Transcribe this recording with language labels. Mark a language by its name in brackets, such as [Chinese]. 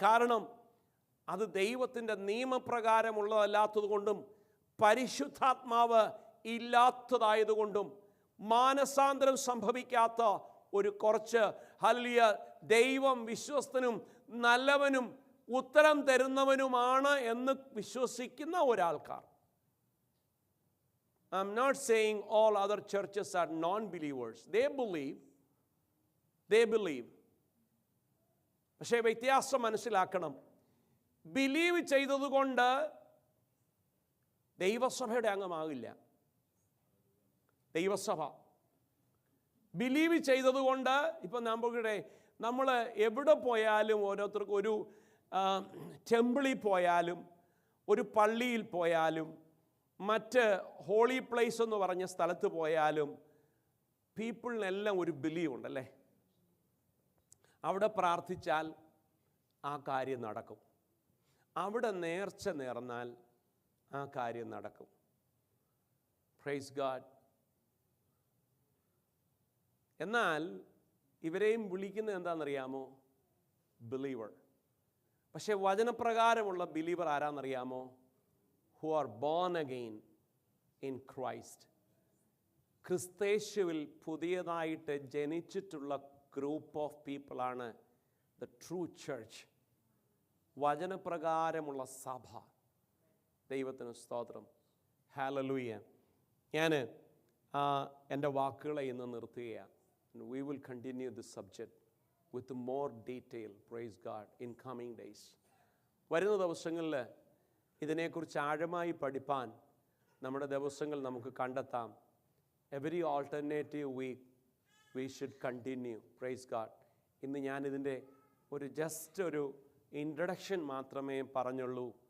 [Malayalam] കാരണം അത് ദൈവത്തിൻ്റെ നിയമപ്രകാരമുള്ളതല്ലാത്തത് കൊണ്ടും പരിശുദ്ധാത്മാവ് ഇല്ലാത്തതായതുകൊണ്ടും മാനസാന്തരം സംഭവിക്കാത്ത ഒരു കുറച്ച് ഹല്ലേലൂയ ദൈവം വിശ്വസ്തനും നല്ലവനും ഉത്തരം തരുന്നവനുമാണ് എന്ന് വിശ്വസിക്കുന്ന ഒരാൾക്കാർ. [English] I'm not saying all other churches are non-believers. They believe. [Malayalam] പക്ഷേ വ്യത്യാസം മനസ്സിലാക്കണം. ബിലീവ് ചെയ്തതുകൊണ്ട് ദൈവസഭയുടെ അംഗമാകില്ല. ദൈവസഭ ബിലീവ് ചെയ്തതുകൊണ്ട് ഇപ്പം നമ്മൾ എവിടെ പോയാലും, ഓരോരുത്തർക്കും ഒരു ടെമ്പിളിൽ പോയാലും, ഒരു പള്ളിയിൽ പോയാലും, മറ്റ് ഹോളി പ്ലേസ് എന്ന് പറഞ്ഞ സ്ഥലത്ത് പോയാലും പീപ്പിളിനെല്ലാം ഒരു ബിലീവ് ഉണ്ടല്ലേ. അവിടെ പ്രാർത്ഥിച്ചാൽ ആ കാര്യം നടക്കും. അവിടെ നേർച്ച നേർന്നാൽ ആ കാര്യം നടക്കും. [English] Praise God. [Malayalam] എന്നാൽ ഇവരെയും വിളിക്കുന്നത് എന്താണെന്നറിയാമോ? ബിലീവർ. പക്ഷേ വചനപ്രകാരമുള്ള believer ആരാന്നറിയാമോ? [English] who are born again in Christ. [Malayalam] ക്രിസ്തേശുവിൽ പുതിയതായിട്ട് ജനിച്ചിട്ടുള്ള [English] group of പീപ്പിളാണ് the true church, [Malayalam] വചനപ്രകാരമുള്ള സഭ. ദൈവത്തിന് സ്തോത്രം. ഹല്ലേലൂയ. ഞാൻ എൻ്റെ വാക്കുകളെ ഇന്ന് നിർത്തുകയാണ്. [English] We will continue this subject with more detail, praise God, in coming days. [Malayalam] വരുന്ന ദിവസങ്ങളിൽ ഇതിനെക്കുറിച്ച് ആഴമായി പഠിപ്പാൻ നമ്മുടെ ദിവസങ്ങൾ നമുക്ക് കണ്ടെത്താം. [English] Every alternative week we should continue, praise God. [Malayalam] ഇന്ന് ഞാനിതിൻ്റെ ജസ്റ്റ് ഒരു ഇൻട്രഡക്ഷൻ മാത്രമേ പറഞ്ഞുള്ളൂ.